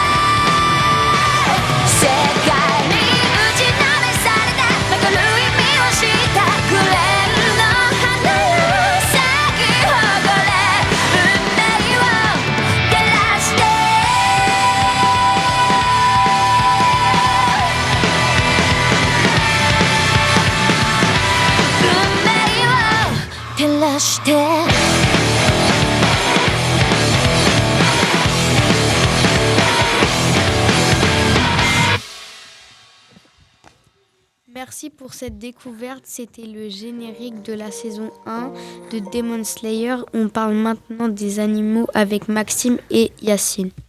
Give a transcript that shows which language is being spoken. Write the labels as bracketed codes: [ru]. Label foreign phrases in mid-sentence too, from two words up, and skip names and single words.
[ja] 世界に打ちのめされたわかる意味を知ったグレーの花よ咲き誇れ運命を照らして運命を照らして [fr] Merci pour cette découverte. C'était le générique de la saison 1 de Demon Slayer. On parle maintenant des animaux avec Maxime et Yacine.